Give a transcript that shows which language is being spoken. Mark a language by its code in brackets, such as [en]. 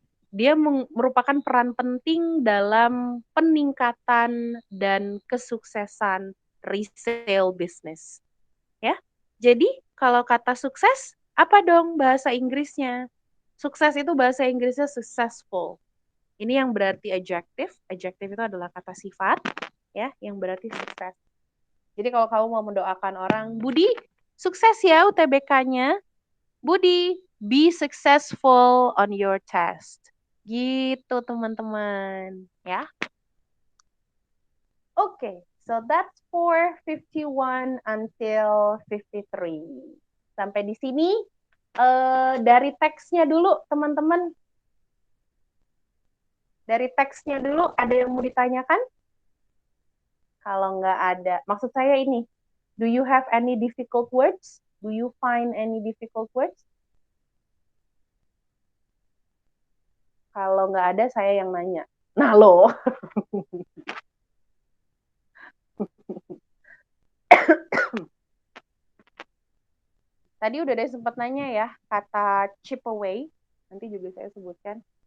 [id] Dia merupakan peran penting dalam peningkatan dan kesuksesan resale business, ya. Jadi kalau kata sukses apa dong bahasa Inggrisnya? Sukses itu bahasa Inggrisnya successful. Ini yang berarti adjective. Adjective itu adalah kata sifat, ya, yang berarti sukses. Jadi kalau kamu mau mendoakan orang, Budi, sukses ya UTBK-nya. [en] Budi, be successful on your test. [id] Gitu teman-teman, ya. [en] Oke, so that's for 51 until 53. [id] Sampai di sini dari teksnya dulu, teman-teman. Dari teksnya dulu, ada yang mau ditanyakan? Kalau nggak ada, maksud saya ini, [en] do you have any difficult words? Do you find any difficult words? [id] Kalau nggak ada, saya yang nanya. Nah, loh. Tadi udah ada sempat nanya ya, kata chip away. Nanti juga saya sebutkan.